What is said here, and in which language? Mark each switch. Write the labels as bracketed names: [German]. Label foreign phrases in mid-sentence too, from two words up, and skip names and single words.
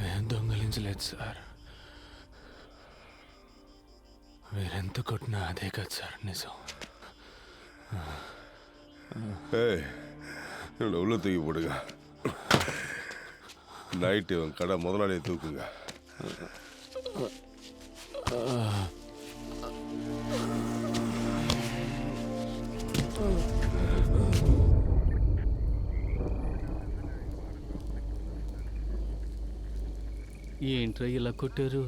[Telugu] దొంగలించలేదు సార్. మీరెంత కొట్టినా అదే కదా సార్ నిజం. [Tamil] உள்ள தூக்கி போடுங்க. நைட்டு கடை முதலாளியை தூக்குங்க. [Telugu] ఏంట్రా ఇలా కొట్టారు?